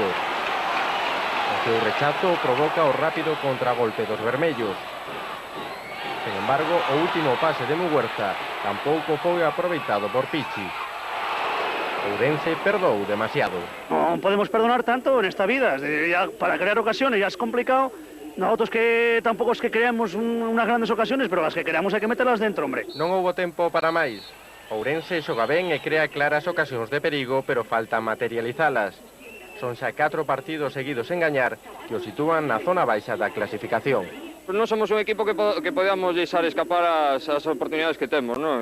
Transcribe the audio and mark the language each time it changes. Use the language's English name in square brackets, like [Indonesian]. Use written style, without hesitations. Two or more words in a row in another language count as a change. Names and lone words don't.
[Galician] O seu rechazo provoca o rápido contragolpe dos vermellos. Sen embargo, o último pase de Muguerza tampouco foi aproveitado por Pichi. Ourense perdou demasiado. Non podemos perdonar tanto nesta vida. [Spanish] Ya para crear ocasiones ya es complicado. Nosotros que tampouco es que creamos unas grandes ocasiones, pero las que creamos [Galician] hai que [Spanish] meterlas dentro, hombre. [Galician] Non houbo tempo para máis. Ourense xoga ben e crea claras ocasións de perigo, pero falta materializalas. Son xa 4 partidos seguidos en gañar que o sitúan na zona baixa da clasificación. Non somos un equipo que podamos deixar escapar as oportunidades que temos, non?